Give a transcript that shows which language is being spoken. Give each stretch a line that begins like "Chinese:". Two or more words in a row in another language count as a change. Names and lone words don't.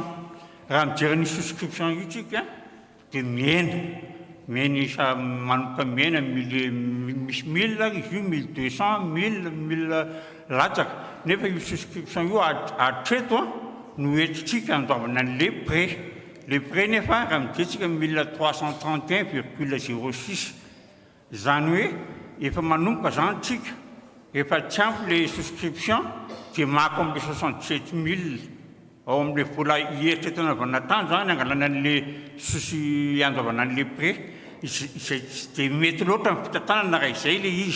Malagasy: Raha mijery ny souscription io tsika dia miena isa manomboka miena misy 1000 izy io 1200 1000 latsaka nefa io souscription io hatreto no entintsika andoavana an'le prêt. Le prêt nefa raha mijery tsika 1331,06 zany hoe efa manomboka zany tsika efa tsy ampy le souscription dia mako am'le 67 000 ao am'le vola ieritreto anaovana tany zany angalana an'le sosy andoavana an'le prêt izay tsy dia mety loatra ny fitantanana raha izay le izy.